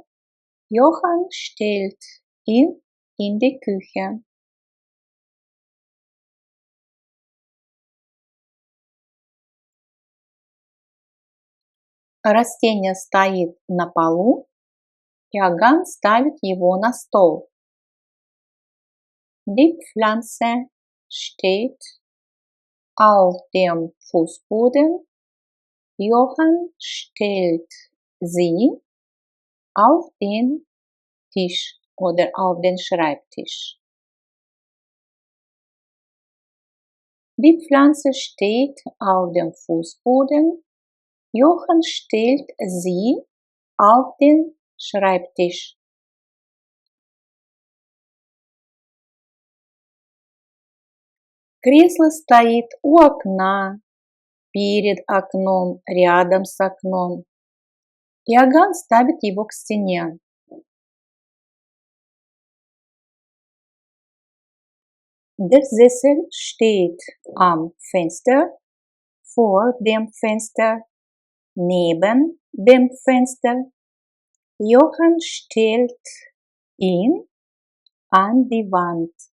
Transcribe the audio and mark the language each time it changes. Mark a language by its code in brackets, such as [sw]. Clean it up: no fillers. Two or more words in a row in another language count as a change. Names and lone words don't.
[de] Johann stellt ihn in die Küche. [ru] Растение стоит на полу. Иоганн ставит его на стол. [de] Die Pflanze steht auf dem Fußboden. Johann stellt sie auf den Tisch oder auf den Schreibtisch. Die Pflanze steht auf dem Fußboden. Johann stellt sie auf den Schreibtisch. [ru] Кресло стоит у окна, перед окном, рядом с окном. Иоганн ставит его к стене. [de] Der Sessel steht am Fenster, vor dem Fenster, neben dem Fenster. Johann stellt ihn an die Wand.